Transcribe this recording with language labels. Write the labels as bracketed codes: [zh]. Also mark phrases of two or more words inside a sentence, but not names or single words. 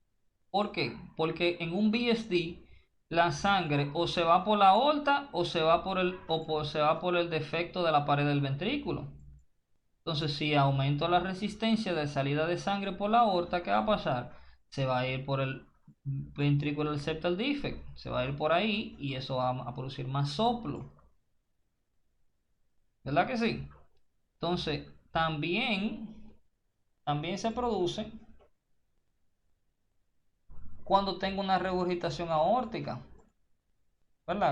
[es] ¿Por qué? Porque en un BSD la sangre o se va por la aorta o se va por el defecto de la pared del ventrículo. Entonces, si aumento la resistencia de salida de sangre por la aorta, ¿qué va a pasar? Se va a ir por el [en] ventricular septal defect, [es] se va a ir por ahí y eso va a producir más soplo. ¿Verdad que sí? Entonces, también se produce cuando tengo una regurgitación aórtica, ¿verdad?